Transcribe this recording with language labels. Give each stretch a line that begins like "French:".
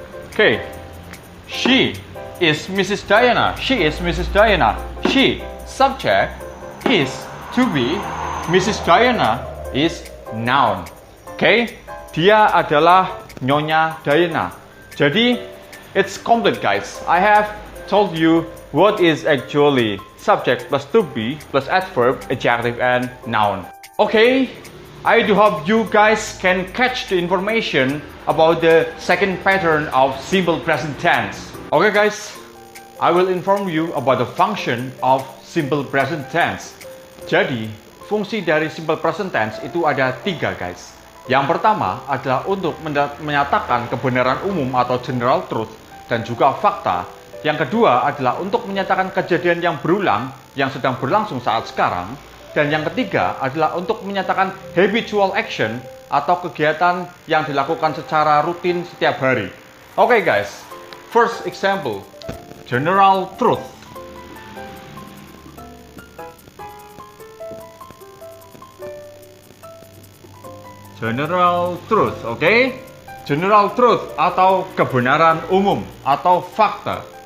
English: Oke, she is Mrs. Diana. She is Mrs. Diana. She, subject, is, to be, Mrs. Diana is noun.
Indonesian: Oke, dia adalah Nyonya Diana. Jadi,
English: it's complete guys. I have told you what is actually subject plus to be plus adverb, adjective, and noun. Okay, I do hope you guys can catch the information about the second pattern of simple present tense. Okay guys, I will inform you about the function of simple present tense.
Indonesian: Jadi, fungsi dari simple present tense itu ada 3 guys. Yang pertama adalah untuk menyatakan kebenaran umum atau general truth dan juga fakta. Yang kedua adalah untuk menyatakan kejadian yang berulang yang sedang berlangsung saat sekarang. Dan yang ketiga adalah untuk menyatakan habitual action atau kegiatan yang dilakukan secara rutin setiap hari.
English: Oke guys, first example, general truth. General truth, oke? General truth
Indonesian: atau kebenaran umum atau fakta.